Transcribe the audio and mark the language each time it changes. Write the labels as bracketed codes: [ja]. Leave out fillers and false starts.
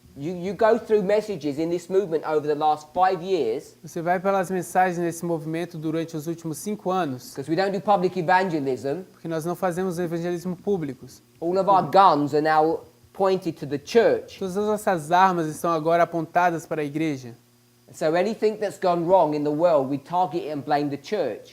[en] You go through messages in this movement over the last 5 years. [pt] Você vai pelas mensagens nesse movimento durante os últimos 5 anos, [en] Because we don't do public evangelism. [pt] porque nós não fazemos evangelismo públicos. [en] All of our guns are now pointed to the church. [pt] Todas as nossas armas estão agora apontadas para a igreja. [en] So anything that's gone wrong in the world, we target it and blame the church.